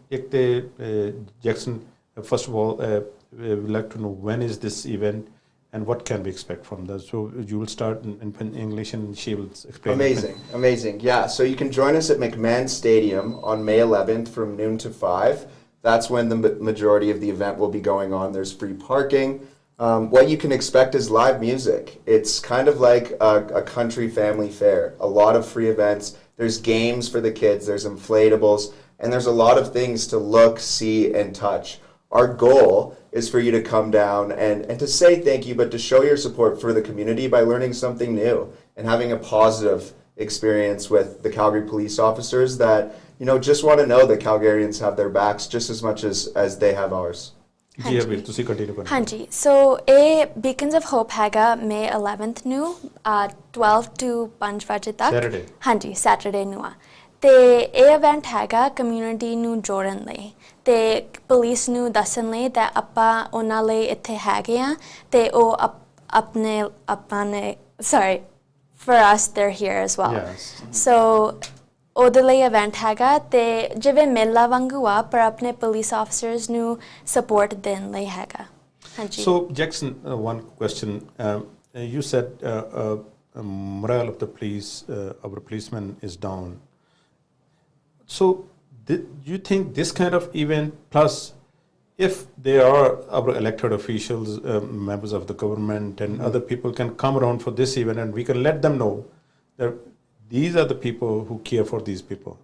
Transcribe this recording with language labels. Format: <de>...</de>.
<pa>ਇੱਕ ਤਾਂ</pa> <en>Jackson, first of all we like to know when is this event and what can we expect from that? So you will start in English and she will explain. Amazing. Yeah, so you can join us at McMahon Stadium on May 11th from noon to 5. That's when the majority of the event will be going on. There's free parking. What you can expect is live music. It's kind of like a country family fair. A lot of free events. There's games for the kids. There's inflatables. And there's a lot of things to look, see, and touch. Our goal is for you to come down and to say thank you, but to show your support for the community by learning something new and having a positive experience with the Calgary police officers that, just want to know that Calgarians have their backs just as much as they have ours.</en> <pa>ਜੀ ਹਰਵੀਰ ਤੁਸੀਂ continue ਕਰੋ ਹਾਂਜੀ ਸੋ ਇਹ ਬੀਕਨਸ of hop ਹੈਗਾ May 11th ਨੂੰ 12 to 5 ਵਜੇ ਤੱਕ</pa> <en>Saturday.</en> <pa>ਹਾਂਜੀ ਸੈਟਰਡੇ ਨੂੰ ਆ ਤੇ ਇਹ ਇਵੈਂਟ ਹੈਗਾ ਕਮਿਊਨਿਟੀ ਨੂੰ ਜੋੜਨ ਲਈ ਤੇ ਪੁਲਿਸ ਨੂੰ ਦੱਸਣ ਲਈ ਤੇ ਆਪਾਂ ਉਹਨਾਂ ਲਈ ਇੱਥੇ ਹੈਗੇ ਆ ਤੇ ਉਹ ਆਪਣੇ</pa> <en>sorry for us they're here as well. Yes.</en> <pa>So ਉਹਦੇ ਲਈ ਇਵੈਂਟ ਹੈਗਾ ਤੇ ਜਿਵੇਂ ਮੇਲਾ ਵਾਂਗੂ ਆ ਪਰ ਆਪਣੇ ਪੁਲਿਸ ਆਫੀਸਰਸ ਨੂੰ ਸਪੋਰਟ ਦੇਣ ਲਈ ਹੈਗਾ ਹਾਂਜੀ</pa> <en>So Jackson, one question. You said morale of the police, our policemen is down. So you think this kind of event, plus if they are our elected officials, members of the government and other people can come around for this event and we can let them know that these are the people who care for these people.</en>